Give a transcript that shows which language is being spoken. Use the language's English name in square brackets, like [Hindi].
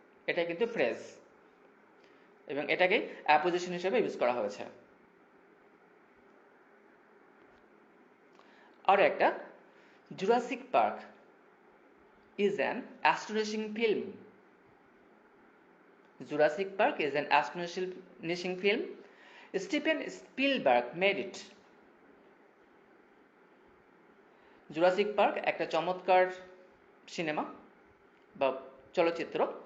[Bangla] এটা কিন্তু ফ্রেজ এবং এটাকেই অ্যাপোজিশন হিসেবে ইউজ করা হয়েছে। আর একটা, [English] Jurassic Park is an astonishing film. Jurassic Park is an astonishing film. Steven Spielberg made it. [Bangla] Jurassic park একটা চমৎকার সিনেমা বা চলচ্চিত্র।